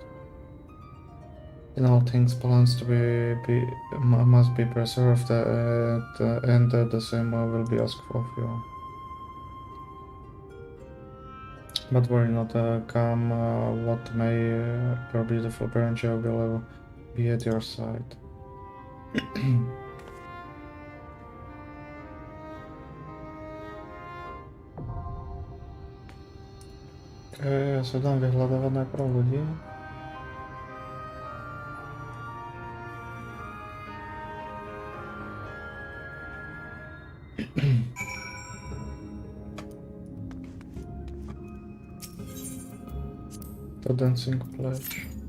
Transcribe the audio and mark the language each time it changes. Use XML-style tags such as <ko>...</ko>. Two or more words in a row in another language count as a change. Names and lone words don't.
<en>In all things, plants to must be preserved, and the same will be asked of you. But worry not, come what may, your beautiful parent will be at your side.</en> <sk>Ja sa dám vyhľadávať najprv ľudí.</sk> <en>The dancing pledge.</en>